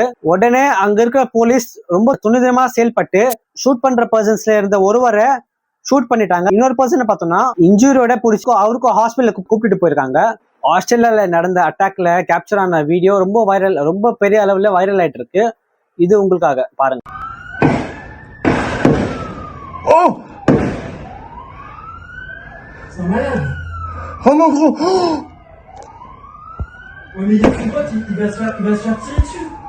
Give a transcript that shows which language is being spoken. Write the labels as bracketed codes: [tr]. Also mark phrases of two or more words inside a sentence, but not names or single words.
[ta] உடனே அங்க இருக்கிற போலீஸ் ரொம்ப துணிதமா செயல்பட்டு ஷூட் பண்ற பர்சன்ஸ்ல இருந்த ஒருவரை ஷூட் பண்ணிட்டாங்க. இன்னொரு பர்சனை பார்த்தோம்னா இன்ஜுரியோட பிடிச்சி அவருக்கும் ஹாஸ்பிட்டலுக்கு கூப்பிட்டு போயிருக்காங்க. ஆஸ்திரேலியால நடந்த அட்டாக்ல கேப்சர் ஆன வீடியோ ரொம்ப பெரிய அளவுல வைரல் ஆயிட்டு இருக்கு. இது உங்களுக்காக பாருங்க. [fr] C'est un malade. Oh mon gros. Oh, ouais, mais il y a son pote, il va se faire tirer dessus.